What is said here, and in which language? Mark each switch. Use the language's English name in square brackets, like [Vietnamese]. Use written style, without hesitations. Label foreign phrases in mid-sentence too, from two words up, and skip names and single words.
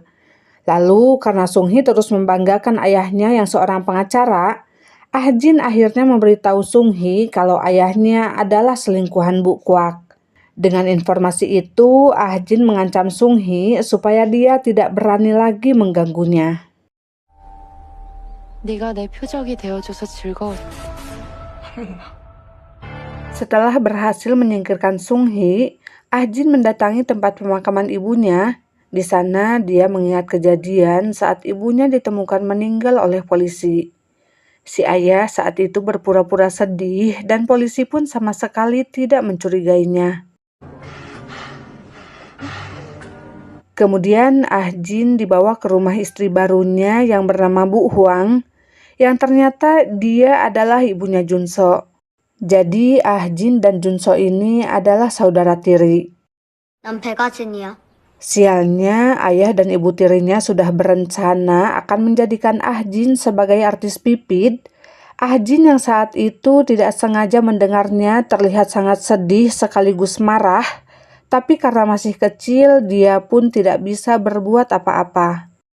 [Indonesian] Lalu karena Sung-hee terus membanggakan ayahnya yang seorang pengacara, Ah-jin akhirnya memberitahu Sung-hee kalau ayahnya adalah selingkuhan Bu Kwak. Dengan informasi itu, Ah-jin mengancam Sung-hee supaya dia tidak berani lagi mengganggunya. [Korean] 네가 내 표적이 되어줘서 즐거웠다. [Indonesian] Setelah berhasil menyingkirkan Sung-hee, Ah-jin mendatangi tempat pemakaman ibunya. Di sana dia mengingat kejadian saat ibunya ditemukan meninggal oleh polisi. Si ayah saat itu berpura-pura sedih dan polisi pun sama sekali tidak mencurigainya. Kemudian Ah-jin dibawa ke rumah istri barunya yang bernama Bu Hwang, yang ternyata dia adalah ibunya Junso. Jadi Ah-jin dan Junso ini adalah saudara tiri. [Korean] 난 백아진이야. [Indonesian] Sialnya, ayah dan ibu tirinya sudah berencana akan menjadikan Ah-jin sebagai artis pipit. Ah-jin yang saat itu tidak sengaja mendengarnya terlihat sangat sedih sekaligus marah. Tapi karena masih kecil, dia pun tidak bisa berbuat apa-apa.